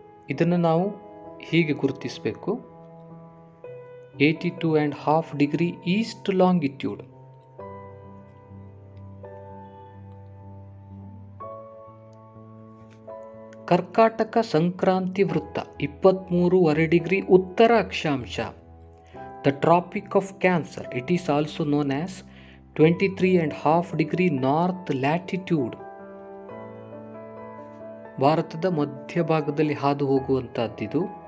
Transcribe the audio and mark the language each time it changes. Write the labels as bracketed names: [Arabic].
[Kannada] ಇದನ್ನು ನಾವು ಹೀಗೆ ಗುರುತಿಸಬೇಕು, 82.5 ಡಿಗ್ರಿ ಈಸ್ಟ್ ಲಾಂಗಿಟ್ಯೂಡ್. ಕರ್ಕಾಟಕ ಸಂಕ್ರಾಂತಿ ವೃತ್ತ, 23.5 ಡಿಗ್ರಿ ಉತ್ತರ ಅಕ್ಷಾಂಶ, [English] the Tropic of Cancer. It is also known as 23.5 degree north latitude. [Kannada] ಭಾರತದ ಮಧ್ಯಭಾಗದಲ್ಲಿ ಹಾದು ಹೋಗುವಂತಹದ್ದಿದು.